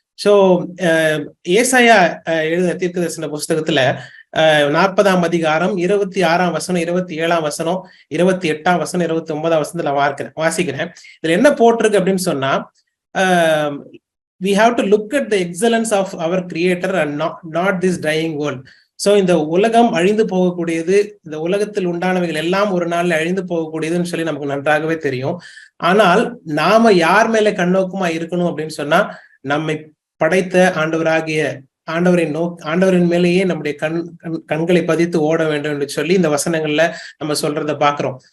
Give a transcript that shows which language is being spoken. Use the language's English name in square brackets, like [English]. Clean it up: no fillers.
[Tamil] So ஏசாயா எழுதின தீர்க்கதரிசன புஸ்தகத்துல 40ஆம் அதிகாரம் 26ஆம் வசனம், 27ஆம் வசனம், 28ஆம் வசனம், 29ஆம் வசனத்துல வாசிக்கிறேன். இதுல என்ன போட்டிருக்கு அப்படின்னு சொன்னா, [English] we have to look at the excellence of our creator and not this dying world. [Tamil] So இந்த உலகம் அழிந்து போகக்கூடியது, இந்த உலகத்தில் உண்டானவைகள் எல்லாம் ஒரு நாள்ல அழிந்து போகக்கூடியதுன்னு சொல்லி நமக்கு நன்றாகவே தெரியும். ஆனால் நாம யார் மேல கண்ணோக்கமா இருக்கணும் அப்படின்னு சொன்னா, நம்மை படைத்த ஆண்டவரின் மேலேயே நம்முடைய கண்களை பதித்து ஓட வேண்டும் என்று சொல்லி இந்த வசனங்கள்ல நம்ம சொல்றத பாக்குறோம்.